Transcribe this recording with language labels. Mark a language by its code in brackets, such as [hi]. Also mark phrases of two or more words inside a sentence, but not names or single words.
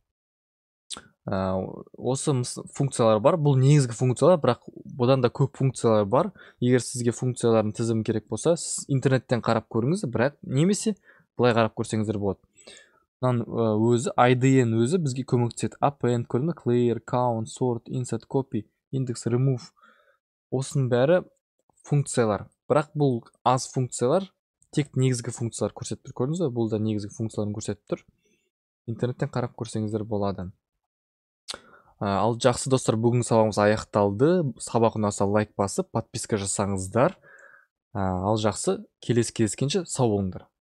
[kk] Осы функциялар бар. Бұл негізгі функциялар, бірақ бұдан да көп функциялар бар. Егер сізге функциялардың тізімі керек болса, сіз интернеттен қарап көріңіз, бірақ немесе былай қарап көрсеңіздер болады. Өзі, IDN өзі бізге көмектеседі. [en] Append, clear, count, sort, insert, copy, index, remove. [kk] Осының бәрі функциялар. Бірақ бұл аз функциялар, тек негізгі функциялар көрсетіп тұр. Көрдіңіз бе? Бұл да негізгі функцияларын көрсетіп тұр. Интернеттен қарап көрсеңіздер болады. Ал жақсы достар, бүгінгі сабағымыз аяқталды. Сабақ ұнаса лайк басып, подписка жасаңыздар. Ал жақсы, келесі кездескенше сау болыңдар.